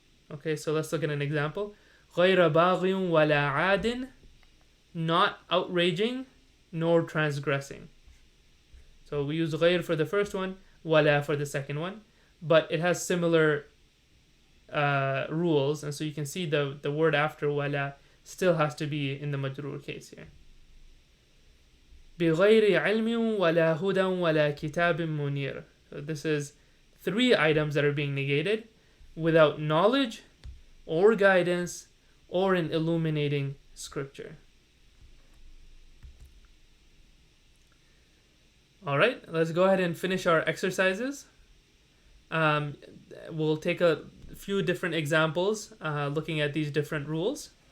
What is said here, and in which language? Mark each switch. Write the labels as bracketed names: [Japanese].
[English] Okay, so let's look at an example. [Arabic] غير باغ ولا عاد, [English] not outraging nor transgressing. So we use غير for the first one, ولا for the second one, but it has similar rules, and so you can see the word after ولا still has to be in the majrur case here. [Arabic] بغير علم ولا هدى ولا كتاب منير. [English] So this is 3 items that are being negated: without knowledge or guidance or an illuminating scripture. Alright, let's go ahead and finish our exercises. We'll take a few different examples looking at these different rules.